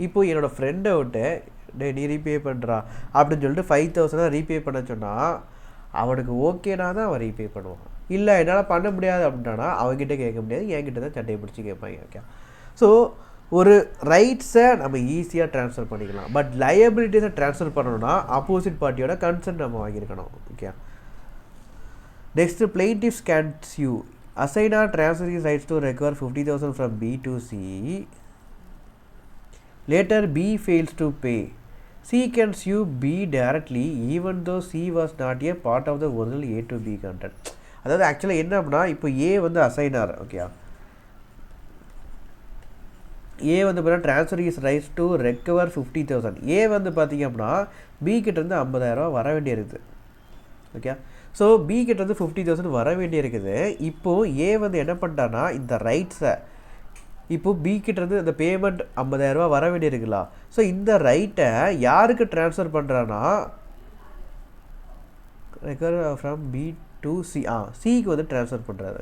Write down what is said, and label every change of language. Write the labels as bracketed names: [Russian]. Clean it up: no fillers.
[Tamil] இப்போது என்னோடய ஃப்ரெண்டை விட்டு நீ ரீபே பண்ணுறா அப்படின்னு சொல்லிட்டு 5,000 ரீபே பண்ண சொன்னால் அவனுக்கு ஓகேனா தான் அவன் ரீபே பண்ணுவான். இல்லை என்னால் பண்ண முடியாது அப்படின்ட்டானா அவங்ககிட்ட கேட்க முடியாது, என்கிட்ட தான் சட்டையை பிடிச்சி கேட்பாங்க. ஓகே, ஸோ ஒரு ரைட்ஸை நம்ம ஈஸியாக ட்ரான்ஸ்ஃபர் பண்ணிக்கலாம். பட் லயபிலிட்டிஸை ட்ரான்ஸ்ஃபர் பண்ணணும்னா ஆப்போசிட் பார்ட்டியோட கன்சென்ட் நம்ம வாங்கியிருக்கணும். [English] Okay, next plaintiffs can sue. Assign or transfer his rights to recover 50,000 from B to C. Later B fails to pay. C can sue B directly even though C was not a part of the original A to B contract. [Tamil] அதாவது ஆக்சுவலாக என்ன அப்படின்னா இப்போ ஏ வந்து அசைனார். Okay, ஏ வந்து பார்த்தீங்கன்னா transfer is rights to recover 50,000. ஏ வந்து பார்த்தீங்க அப்படின்னா பி கிட்டேருந்து 50,000 வர வேண்டியிருக்குது. ஓகே, ஸோ பி கிட்டேருந்து 50,000 வர வேண்டியிருக்குது. இப்போது ஏ வந்து என்ன பண்ணிட்டான்னா இந்த ரைட்ஸை இப்போது பி கிட்டேருந்து இந்த பேமெண்ட் 50,000 வர வேண்டியிருக்குல்ல, ஸோ இந்த ரைட்டை யாருக்கு ட்ரான்ஸ்ஃபர் பண்ணுறான்னா recover from B to C, சிக்கு வந்து ட்ரான்ஸ்ஃபர் பண்ணுறாரு.